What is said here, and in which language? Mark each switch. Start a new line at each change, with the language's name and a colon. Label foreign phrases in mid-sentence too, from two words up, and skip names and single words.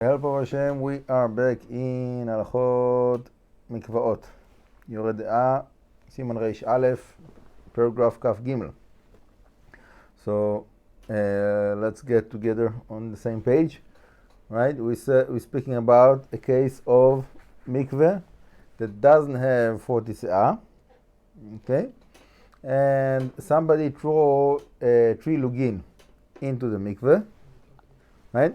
English: Help of Hashem, we are back in
Hebrew: הלכות מקוואות. יורא דעה, סימן ריש א', paragraph כ"ג.
English: So let's get together on the same page, right? We're speaking about a case of mikve that doesn't have 40 se'ah, okay? And somebody throw 3 lugin into the mikve, right?